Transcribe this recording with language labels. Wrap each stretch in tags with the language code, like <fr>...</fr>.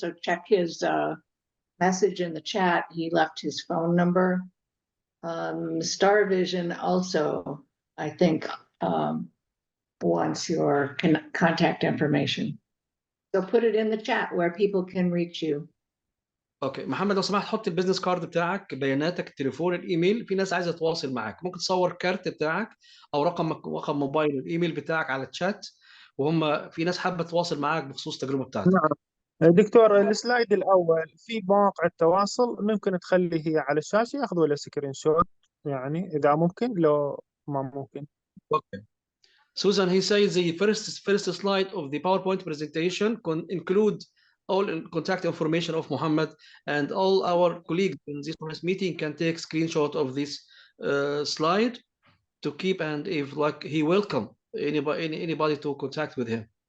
<en>So check his message in the chat. He left his phone number. Star Vision also, I think, wants your contact information. So put it in the chat where people can reach you.</en> <ar>اوكي محمد، لو سمحت حط البيزنس كارد بتاعك، بياناتك، التليفون، الايميل. في ناس عايزه تتواصل معاك، ممكن تصور كارت بتاعك او رقم موبايل والايميل بتاعك على الشات، وهم في ناس حابه تتواصل معاك بخصوص التجربه بتاعتك. نعم دكتور، السلايد الأول في مواقع التواصل ممكن تخليه هي على الشاشة، ياخذوا له سكرين شوت يعني إذا ممكن، لو ما ممكن.</ar> <en>Okay. Susan, he says the first slide of the PowerPoint presentation include all contact information of Muhammad, and all our colleagues in this meeting can take screenshot of this slide to keep, and if like he welcome anybody to contact with him.</en>